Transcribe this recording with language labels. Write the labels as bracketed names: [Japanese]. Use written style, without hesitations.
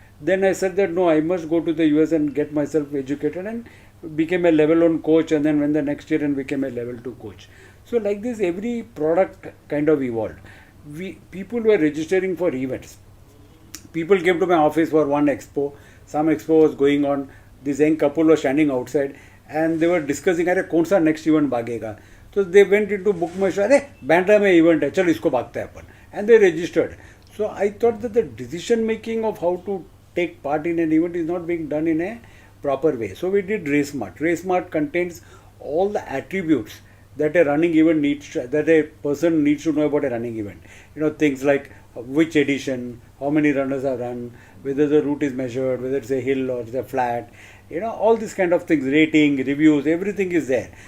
[English] Then I said that no, I must go to the US and get myself educated, and became a level 1 coach, and then went the next year and became a level 2 coach. So like this, every product kind of evolved. People were registering for events. People came to my office for one expo. Some expo was going on. This young couple was standing outside and they were discussing, [Hindi] अरे कौन सा next event भागेगा. [English] So they went into book my show, [Hindi] अरे बैंड्रा में event है, चलो इसको भागते हैं अपन. [English] And they registered. So I thought that the decision making of how to take part in an event is not being done in a proper way. So we did RaceMart. RaceMart contains all the attributes that a running event that a person needs to know about a running event. Things like which edition, how many runners are run, whether the route is measured, whether it's a hill or it's a flat, all these kind of things, rating, reviews, everything is there.